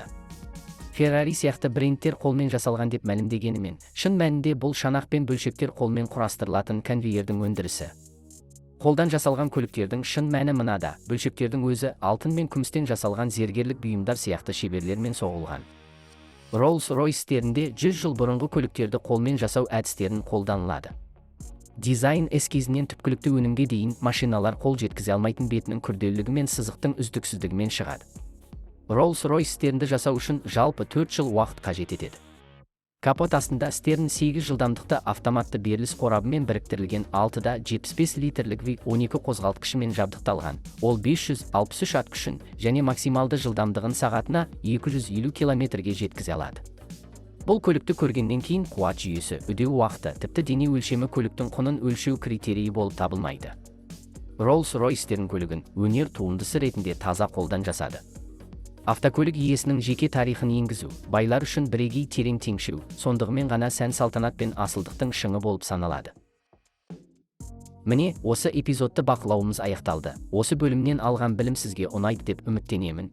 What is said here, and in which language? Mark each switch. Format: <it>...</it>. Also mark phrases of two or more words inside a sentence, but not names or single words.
<kk>Ferrari сияқты брендтер қолмен жасалған деп мәлімдегенімен, шын мәнінде бұл шанақ пен бөлшектер қолмен құрастырылатын конвейердің өндірісі. Қолдан жасалған көліктердің шын мәні мынада, бөлшектердің өзі алтын мен күмістен жасалған зергерлік бұйымдар сияқты шеберлермен соғылған. Rolls-Royce'терінде 100 жыл бұрынғы көліктерді қолмен жасау әдістерін қолданылады. Дизайн эскизінен түпкілікті өнімге дейін машиналар қол жеткізе алмайтын бетінің күрделілігі мен сызықтың үздіксіздігімен шығады. Rolls-Royce'терді жасау үшін жалпы 4 жыл уақыт қажет етеді. Капот астында Stern 8 жылдамдықты автоматты беріліс қорабымен біріктірілген 6-да 75 литрлік V12 қозғалтқышымен жабдықталған. Ол 563 ат күшін және максималды жылдамдығын сағатына 250 км-ге жеткізе алады. Бұл көлікті көргеннен кейін қуат жүйесі, үдеу уақыты, тіпті дене өлшемі көліктің құнын өлшеу критерийі болып табылмайды. Rolls-Royce'тердің көлігін өнер туындысы ретінде таза қолдан жасады. Автокөлік иесінің жеке тарихын енгізу, байлар үшін бірегей терең теңшеу, сондығымен ғана сән салтанат пен асылдықтың шыңы болып саналады. Міне, осы эпизодты бақылауымыз аяқталды. Осы бөлімнен алған білім сізге ұнайды деп үміттенемін.</kk>